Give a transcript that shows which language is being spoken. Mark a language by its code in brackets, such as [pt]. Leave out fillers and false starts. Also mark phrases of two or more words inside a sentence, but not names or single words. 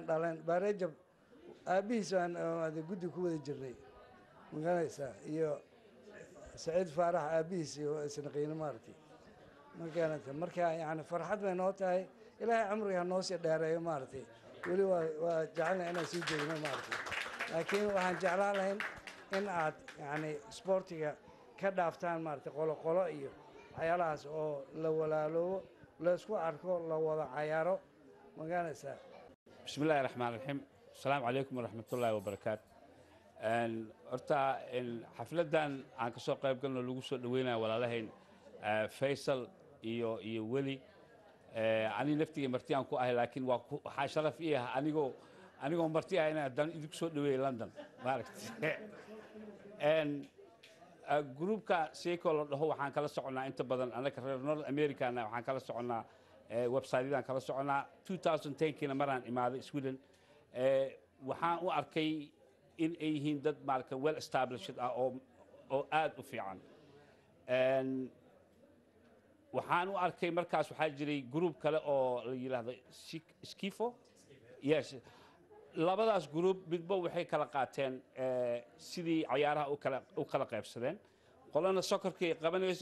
[so] dhalan baarejab aabihiis aan guddi ku wada jirnay magaranaysaa iyo saciid faarax aabihiis iyo isnaqiino maaragtay marka yani farxad bay noo tahay ilaahay cumriga noo sii dheereeyo maaragtay weli waa jecelnahay inaan sii joogno maaragtay laakiin waxaan jeclaan lahayn in aad yani isboortiga ka dhaaftaan maaragtay qolo iyo waxyaalahaas oo la walaaloobo la isku arko la wada cayaaro magaranaysaa [ar] بسم الله الرحمن الرحيم السلام عليكم ورحمة الله وبركاته [so] horta xafladan aan ka soo qayb galno lagu soo dhaweynaya walaalahayn Faisal iyo Weli ani naftiga marti aan ku ahay laakiin waxa sharaf ii ah anigoo marti ah inaan dan idinku soo dhaweeyo London maaragtay groupka Seiko la dhaho waxaan kala soconaa inta badan anaka reer North America waxaan kala soconaa website-dan kala soconaa 2010 maraan imaaday Sweden waxaan u arkay in ay yihiin dad marka [en] well established [so] ah oo aad u fiican waxaan u arkay markaas waxaa jiray group kale oo la yiraahdo Skifo yes labadaas group midba waxay kala qaateen sidii ciyaaraha u kala qaybsadeen qolana soccer-ka qabanaysa